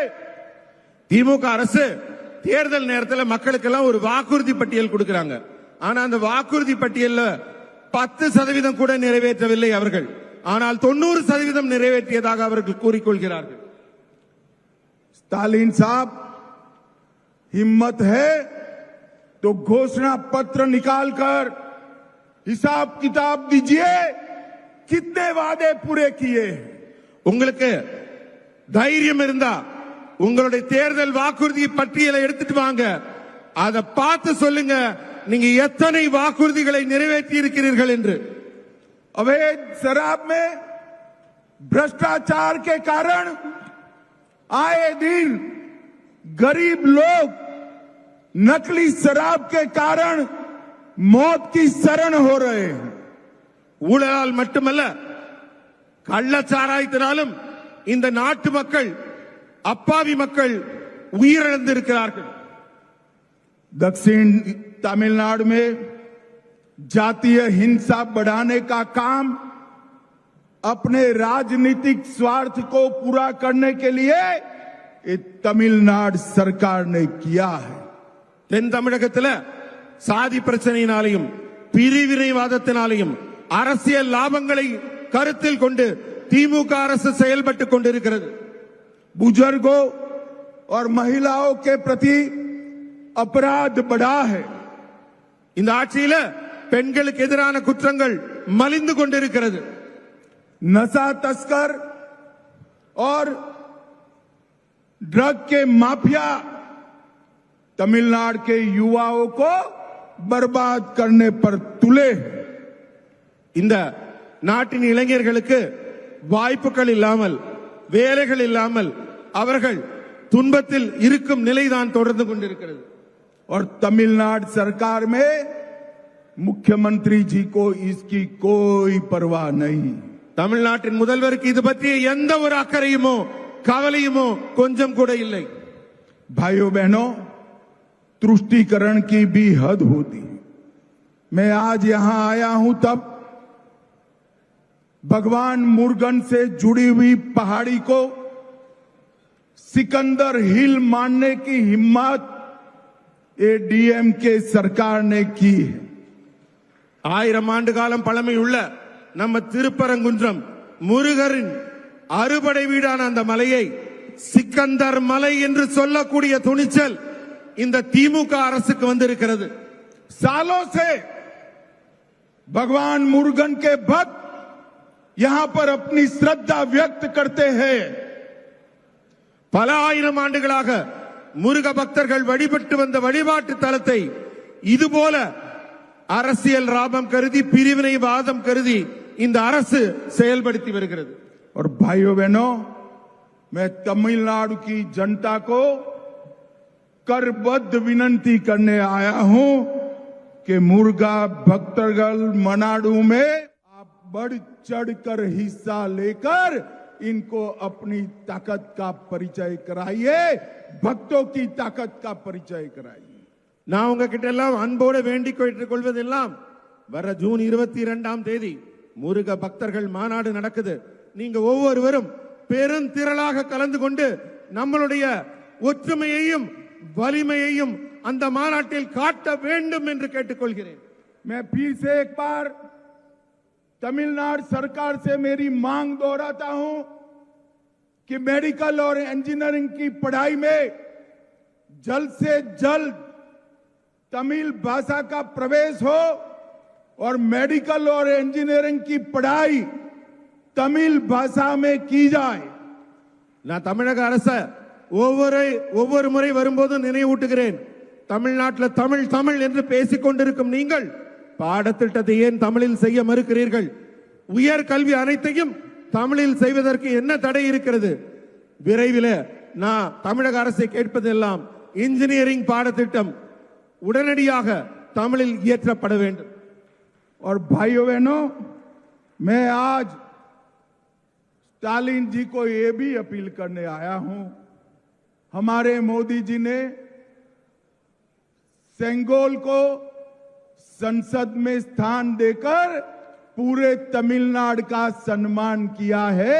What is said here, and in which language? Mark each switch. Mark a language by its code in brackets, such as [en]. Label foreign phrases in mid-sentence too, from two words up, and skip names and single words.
[ta] திமுக அரசு தேர்தல் நேரத்தில் மக்களுக்கெல்லாம் ஒரு வாக்குறுதி பட்டியல் கொடுக்கறாங்க. ஆனா அந்த வாக்குறுதி பட்டியல்ல 10% கூட நிறைவேற்றவில்லை அவர்கள். ஆனால் 90% நிறைவேற்றியதாக அவர்கள் கூறிக்கொள்கிறார்கள்। [hi] स्टालिन साहब, हिम्मत है तो घोषणा पत्र निकालकर हिसाब किताब दीजिए, कितने वादे पूरे किए। [ta] உங்களுக்கு தைரியம் இருந்தா உங்களுடைய தேர்தல் வாக்குறுதி பட்டியலை எடுத்துட்டு வாங்க, அதை பார்த்து சொல்லுங்க நீங்க எத்தனை வாக்குறுதிகளை நிறைவேற்றி இருக்கிறீர்கள் என்று। [hi] अवैध शराब में भ्रष्टाचार के कारण आए दिन गरीब लोग नकली शराब के कारण मौत की शरण हो रहे हैं। [ta] ஊழலால் மட்டுமல்ல, கள்ளச்சாராயத்தினாலும் இந்த நாட்டு மக்கள், அப்பாவி மக்கள் உயிரிழந்திருக்கிறார்கள்। [hi] दक्षिण तमिलनाडु में जातीय हिंसा बढ़ाने का काम अपने राजनीतिक स्वार्थ को पूरा करने के लिए ये तमिलनाडु सरकार ने किया है। [ta] தென் தமிழகத்தில் சாதி பிரச்சனையினாலையும் பிரிவினைவாதத்தினாலையும் அரசியல் லாபங்களை கருத்தில் கொண்டு திமுக அரசு செயல்பட்டுக் கொண்டிருக்கிறது। [hi] बुजुर्गों और महिलाओं के प्रति अपराध बढ़ा है। [ta] இந்த ஆட்சியில பெண்களுக்கு எதிரான குற்றங்கள் மலிந்து கொண்டிருக்கிறது। [hi] नशा तस्कर और ड्रग के माफिया तमिलनाडु के युवाओं को बर्बाद करने पर तुले हैं। [ta] இந்த நாட்டின் இளைஞர்களுக்கு வாய்ப்புகள் இல்லாமல், வேலைகள் இல்லாமல் அவர்கள் துன்பத்தில் இருக்கும் நிலைதான் தொடர்ந்து கொண்டிருக்கிறது। [hi] और तमिलनाडु सरकार में मुख्यमंत्री जी को इसकी कोई परवाह नहीं। [ta] தமிழ்நாட்டின் முதல்வருக்கு இது பற்றிய எந்த ஒரு அக்கறையுமோ கவலையுமோ கொஞ்சம் கூட இல்லை। [hi] भाइयों बहनों, तुष्टीकरण की भी हद होती है। मैं आज यहां आया हूं तब भगवान मुरुगन से जुड़ी हुई पहाड़ी को सिकंदर हिल मानने की हिम्मत ये डीएमके सरकार ने की है। [ta] 1000 ஆண்டு காலம் பழமையுள்ள நம்ம திருப்பரங்குன்றம் முருகரின் அறுபடை வீடான அந்த மலையை சிக்கந்தர் மலை என்று சொல்லக்கூடிய துணிச்சல் இந்த திமுக அரசுக்கு வந்திருக்கிறது। [hi] सालों से भगवान मुरुगन के भक्त यहां पर अपनी श्रद्धा व्यक्त करते हैं। [ta] பல ஆயிரம் ஆண்டுகளாக முருக பக்தர்கள் வழிபட்டு வந்த வழிபாட்டு தலத்தை இதுபோல அரசியல் லாபம் கருதி, பிரிவினைவாதம் கருதி இந்த அரசு செயல்படுத்தி வருகிறது। [hi] और भाइयों बहनों, मैं तमिलनाडु की जनता को करबद्ध विनती करने आया हूं कि [ta] முருக பக்தர்கள் மாநாடு [hi] में बढ़ चढ़कर हिस्सा लेकर इनको अपनी ताकत का परिचय कराइए, भक्तों की ताकत का परिचय कराइए. [ta] நான் உங்ககிட்ட எல்லாம் அன்போடு வேண்டிக் கொள்வதெல்லாம் வர ஜூன் 22ஆம் தேதி முருக பக்தர்கள் மாநாடு நடக்குது. நீங்க ஒவ்வொருவரும் பெருந்திரளாக கலந்து கொண்டு நம்மளுடைய ஒற்றுமையையும் வலிமையையும் அந்த மாநாட்டில் காட்ட வேண்டும் என்று கேட்டுக்கொள்கிறேன். [hi] मैं फिर से एक बार तमिलनाडु सरकार से मेरी मांग दोहराता हूं कि मेडिकल और इंजीनियरिंग की पढ़ाई में जल्द से जल्द तमिल भाषा का प्रवेश हो और मेडिकल और इंजीनियरिंग की पढ़ाई तमिल भाषा में की जाए. [ta] நான் தமிழக அரச ஒவ்வொரு முறை வரும்போது நினைவூட்டுகிறேன். தமிழ்நாட்டில் தமிழ் தமிழ் என்று பேசிக் கொண்டிருக்கும் நீங்கள் பாடத்திட்டத்தை ஏன் தமிழில் செய்ய மறுக்கிறீர்கள்? உயர் கல்வி அனைத்தையும் தமிழில் செய்வதற்கு என்ன தடை இருக்கிறது? விரைவில் நான் தமிழக அரசை கேட்பதெல்லாம் इंजीनियरिंग பாடத்திட்டம் உடனடியாக தமிழில் இயற்றப்பட வேண்டும். [hi] और भाइयों बहनों, मैं आज स्टालिन जी को ये भी अपील करने आया हूं. हमारे मोदी जी ने सेंगोल को संसद में स्थान देकर पूरे तमिलनाडु का सम्मान किया है.